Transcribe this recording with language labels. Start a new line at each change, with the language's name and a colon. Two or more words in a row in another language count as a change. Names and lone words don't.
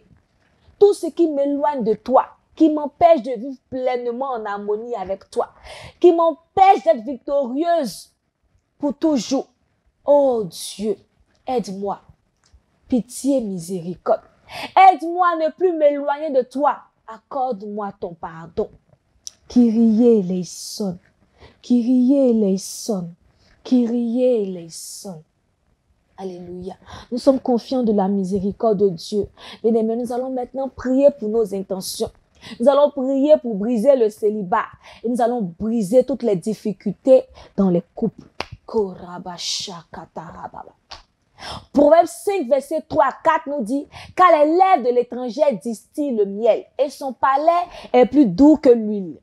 French: Tout ce qui m'éloigne de toi, qui m'empêche de vivre pleinement en harmonie avec toi, qui m'empêche d'être victorieuse pour toujours. Oh Dieu, aide-moi. Pitié, miséricorde. Aide-moi à ne plus m'éloigner de toi. Accorde-moi ton pardon.
Greek: Κύριε ἐλέησον. Κύριε ἐλέησον. Κύριε ἐλέησον.
French: Alléluia. Nous sommes confiants de la miséricorde de Dieu. Bien-aimés, nous allons maintenant prier pour nos intentions. Nous allons prier pour briser le célibat. Et nous allons briser toutes les difficultés dans les couples. Proverbe 5, verset 3 à 4 nous dit, car les lèvres de l'étranger distillent le miel et son palais est plus doux que l'huile.